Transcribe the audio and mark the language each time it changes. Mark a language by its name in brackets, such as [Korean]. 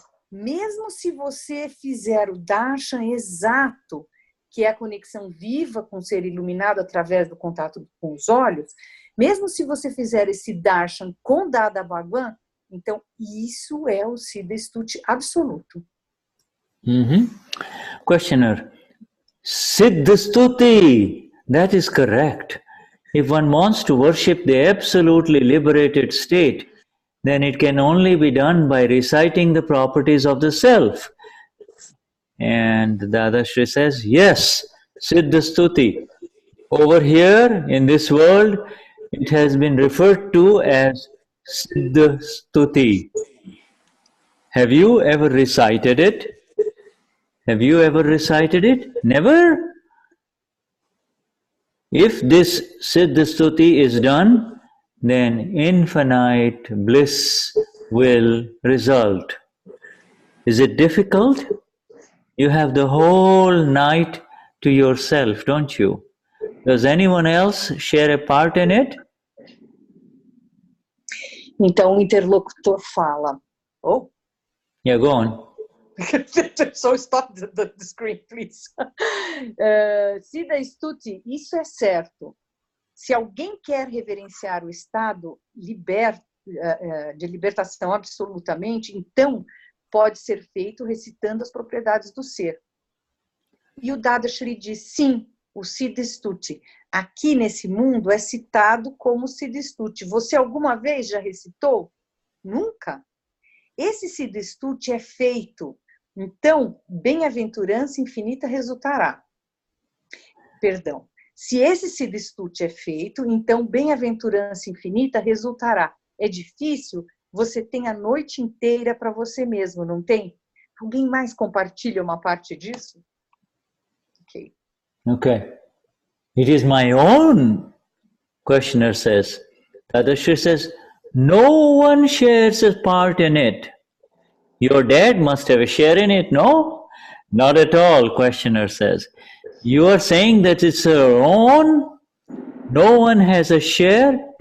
[Portuguese] Mesmo se você fizer o darshan exato, que é a conexão viva com o ser iluminado através do contato com os olhos, mesmo se você fizer esse darshan com Dada Bhagwan, então isso é o Siddha Stuti absoluto. [English] Questioner. Siddha Stuti, that is correct. If one wants to worship the absolutely liberated state, then it can only be done by reciting the properties of the self. And Dadashri says, yes, Siddha Stuti. Over here in this world, it has been referred to as Siddha Stuti. Have you ever recited it? Have you ever recited it? Never? If this Siddha Stuti is done, then infinite bliss will result. Is it difficult? You have the whole night to yourself, don't you? Does anyone else share a part in it? [Portuguese] Então o interlocutor fala. Oh. [English] Yeah, go on. So stop the screen, please. [Portuguese] Siddha Stuti, isso é certo. Se alguém quer reverenciar o estado de libertação absolutamente, então pode ser feito recitando as propriedades do ser. E o Dadashri diz, sim, o Siddha Stuti. Aqui nesse mundo é citado como Siddha Stuti. Você alguma vez já recitou? Nunca? Esse Siddha Stuti é feito, então, bem-aventurança infinita resultará. Perdão. Se esse Siddha Stuti é feito, então bem-aventurança infinita resultará. É difícil? Você tem a noite inteira para você mesmo, não tem? Alguém mais compartilha uma parte disso? [English] Ok. Okay. It is my own, questioner says. Dadashri says, no one shares a part in it. Your dad must have a share in it, no? Not at all, questioner says. You are saying that it's our own? No one has a share?